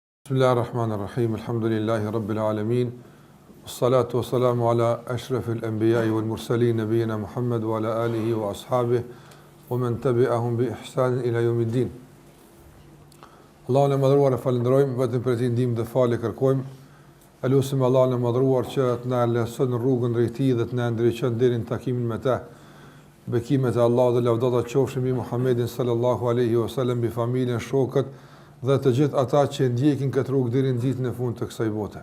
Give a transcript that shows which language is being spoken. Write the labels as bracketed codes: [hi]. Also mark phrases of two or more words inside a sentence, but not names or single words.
[ar] بسم الله الرحمن الرحيم. الحمد لله رب العالمين. والصلاة والسلام على أشرف الأنبياء والمرسلين نبينا محمد وعلى آله وأصحابه ومن تبعهم بإحسان إلى يوم الدين. [sq] Allahun e madhruar e falenderojmë, vetëm për të ndihmë dhe falë kërkojmë. Elusim Allahun e madhruar që të na lëson rrugën drejt tij dhe të na ndriçon deri në takimin me të. Bekimet e Allahut dhe lavdata qofshin mbi Muhammedin [ar] صلى الله عليه وسلم, [sq] mbi familjen, shokët dhe të gjithë ata që ndjekin këtë rrugë deri në ditën e fundit të kësaj bote.